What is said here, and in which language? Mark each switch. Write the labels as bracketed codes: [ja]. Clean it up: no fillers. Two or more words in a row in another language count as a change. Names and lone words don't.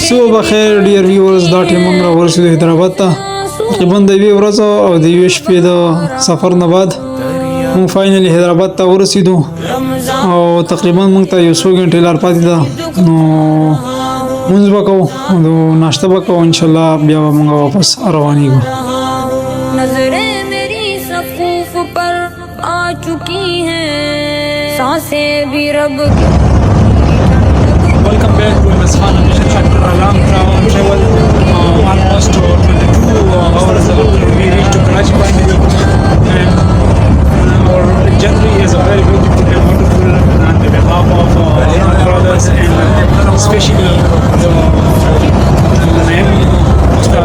[ps] سو بخیر ډیر ویورز دا ټیم موږ ورسېدو حیدرآباد ته تقریبا د یوې ورځې او د یوې شپې د سفر نه بعد موږ فاینلی حیدرآباد ته ورسېدو او تقریبا موږ ته یو څو غنټې لار پاتې ده نو مونځ به کوو نو ناشته به کوو [ar] انشاءالله [ps] بیا به موږ واپس روانېږو [ur] نظریں میری صفوف پر آ چکی ہیں سانسیں بھی رب [en] Welcome back to Mashan Mission after a long travel, almost 22 hours we reached to Karachi finally, and our journey is a very beautiful and wonderful on behalf of our brothers and especially the name Ustaz.